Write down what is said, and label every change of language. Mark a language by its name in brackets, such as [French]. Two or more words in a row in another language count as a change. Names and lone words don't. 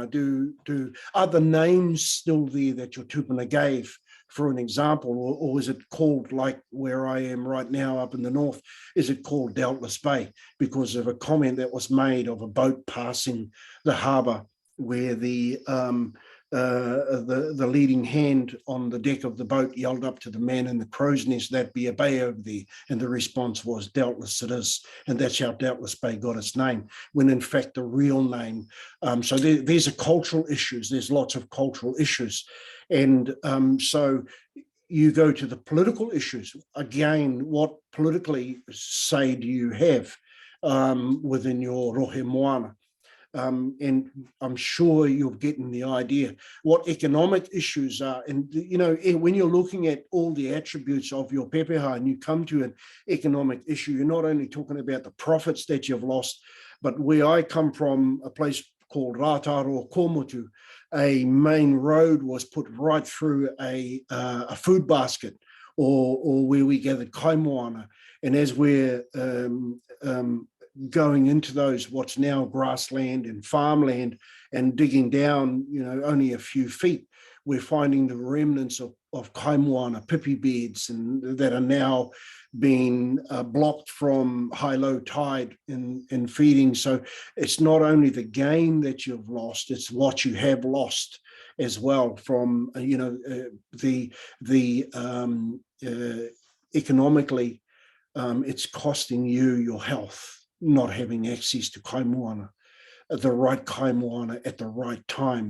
[English] Are the names still there that your tupuna gave, for an example, or is it called, like where I am right now up in the north, is it called Doubtless Bay because of a comment that was made of a boat passing the harbour where the leading hand on the deck of the boat yelled up to the man in the crow's nest, "That be a bay over there," and the response was, "Doubtless it is," and that's how Doubtless Bay got its name, when in fact the real name. So there's a cultural issues. There's lots of cultural issues, and so you go to the political issues again. What politically say do you have within your [Māori] rohe moana? [English] And I'm sure you're getting the idea what economic issues are. And, you know, when you're looking at all the attributes of your pepeha and you come to an economic issue, you're not only talking about the profits that you've lost, but where I come from, a place called Rātaro Komutu, a main road was put right through a food basket, or where we gathered kaimoana. And as we're going into those what's now grassland and farmland and digging down, you know, only a few feet, we're finding the remnants of [Māori] kaimoana pipi [English] beds, and that are now being blocked from high-low tide in feeding. So it's not only the gain that you've lost, it's what you have lost as well from, economically, it's costing you your health, not having access to kaimoana, the right kaimoana at the right time.